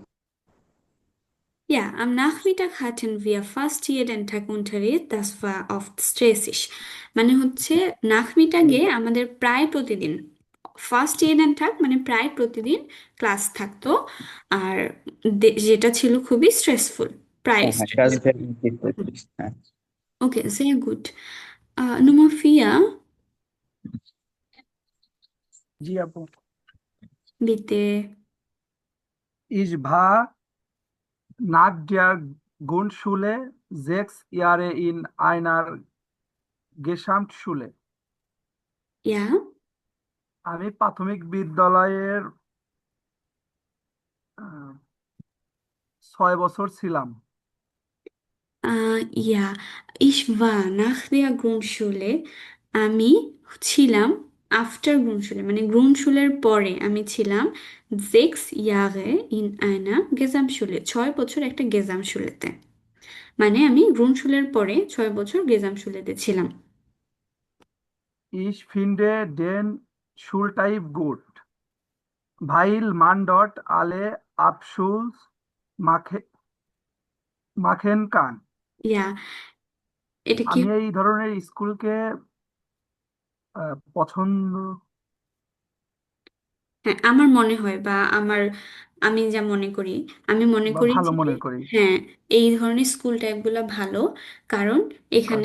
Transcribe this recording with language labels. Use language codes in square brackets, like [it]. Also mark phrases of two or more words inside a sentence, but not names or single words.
[de] ja, am Nachmittag hatten wir fast jeden Tag Unterricht, das war oft stressig। [bn] মানে হচ্ছে নাখমিটাগে আমাদের প্রায় প্রতিদিন, [de] fast jeden Tag [bn] মানে প্রায় প্রতিদিন ক্লাস থাকতো, আর যেটা ছিল খুবই স্ট্রেসফুল, হ্যাঁ প্রাইস। হ্যাঁ, [de] das wäre richtig. হ্যাঁ। Okay, sehr gut. Nummer 4, [bn] জি আপু। [de] bitte. Ich war nach der Grundschule 6 Jahre in einer Gesamtschule. Ja, [bn] আমি প্রাথমিক বিদ্যালয়ের 6 বছর ছিলাম। [de] ja, ich war nach der Grundschule, [bn] আমি ছিলাম আফটার গ্রুনশুলে, মানে গ্রুনশুলের পরে আমি ছিলাম [de] 6 Jahre in einer Gesamtschule, [bn] 6 বছর একটা গেজামশুলেতে। মানে আমি গ্রুনশুলের পরে 6 বছর গেজামশুলেতে ছিলাম। [de] Ich finde den Schultyp gut, weil man dort alle Abschluss machen, machen kann. [bn] ইয়া, এটা কি? আমি এই ধরনের স্কুলকে পছন্দ হ্যাঁ, আমার মনে হয় বা আমি যা মনে করি, আমি মনে বা করি ভালো যে মনে করি। হ্যাঁ, এই ধরনের স্কুল টাইপগুলো ভালো। কারণ এখানে